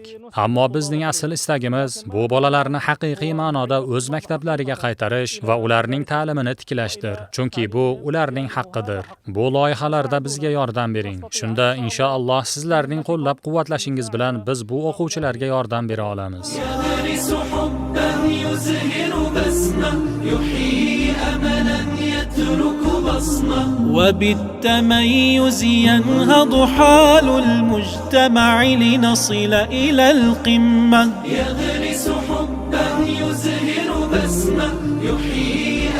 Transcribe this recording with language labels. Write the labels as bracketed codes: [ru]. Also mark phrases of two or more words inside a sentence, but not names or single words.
[uz] Ammo bizning asl istagimiz bu bolalarni haqiqiy ma'noda o'z maktablariga qaytarish va ularning ta'limini tiklashdir. Chunki bu ularning haqqidir. Bu loyihalarda bizga yordam bering. Shunda inshaalloh sizlarning qo'llab-quvvatlashingiz bilan biz bu o'quvchilarga yordam bera olamiz. [ar] وبالتميز ينهض حال المجتمع لنصل إلى القمة. يغرس حبا يزهر بسمة يحيي